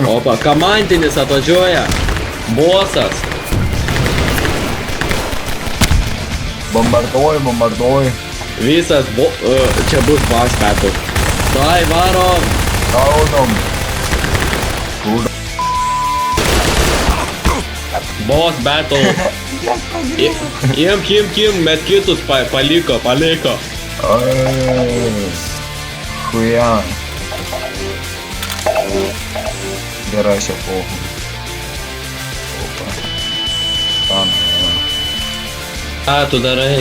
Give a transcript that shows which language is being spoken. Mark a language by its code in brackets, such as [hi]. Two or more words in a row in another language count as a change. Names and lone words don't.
[lt] opa, komandinis atvažiuoja. Bosas. Bombarduoju. Visas čia bus [en] boss battle. [lt] Dai, varom. Gaudom. Kur. [en] Boss battle. [lt] Im, met kitus paliko. [ru] Ой. Хуя. [lt] Gerai, čia pohų. Opa. Tam, Ką tu darai?